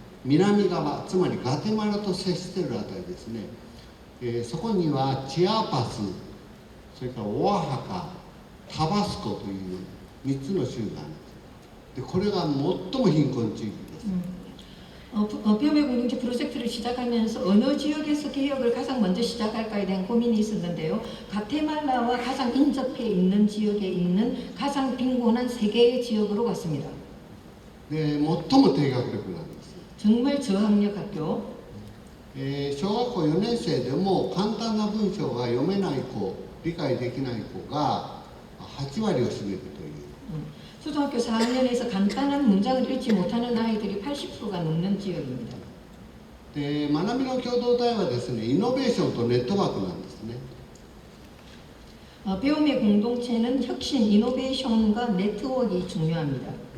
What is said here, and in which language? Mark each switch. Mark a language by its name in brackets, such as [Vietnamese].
[Japanese] 南側、つまりガテマラと接しているあたりですね、そこにはチアパス、それからオアハカ、タバスコという3つの州があるんです。でこれが最も貧困地域です。 [Korean] 뼈의 공동체 프로젝트를 시작하면서 어느 지역에서 개혁을 가장 먼저 시작할까에 대한 고민이 있었는데요. 가테말라와 가장 인접해 있는 지역에 있는 가장 빈곤한 3개의 지역으로 갔습니다. [Japanese] で最も低学力なんです。 [Korean] 정말 저학력 학교. [Japanese] 小学校4年生でも簡単な文章が読めない子、理解できない子が8割を占めるという。 [Korean] 초등학교 4학년에서 간단한 문장을 읽지 못하는 아이들이 80%가 넘는 지역입니다. [Japanese] で学びの共同体はですね、イノベーションとネットワークなんですね。 [Korean] 배움의 공동체는 혁신, 이노베이션과 네트워크가 중요합니다.